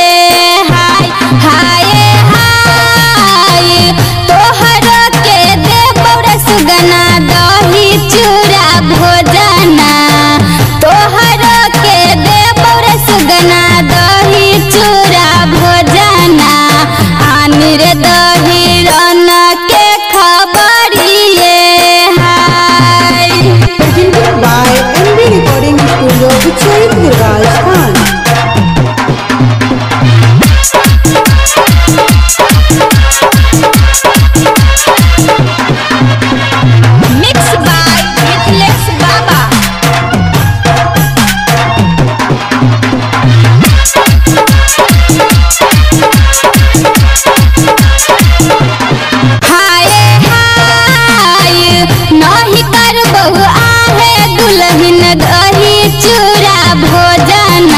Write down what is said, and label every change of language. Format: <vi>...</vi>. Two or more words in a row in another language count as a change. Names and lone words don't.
<bho>हाय हाय हाय तोहर के देबौर सुगना दही चूड़ा भोजना। तोहर के देबौर सुगना दही चूड़ा भोजना। आनी रे दही रन के खबरिए। हाय</bho> <en>Presented by MB Recording Studio, Uchaid, Rajasthan. Mixed by Nikhilesh Baba।</en> <bho>हाय हाय नहीं करबहु आहे दुल्हन दही चूड़ा भोजना।</bho>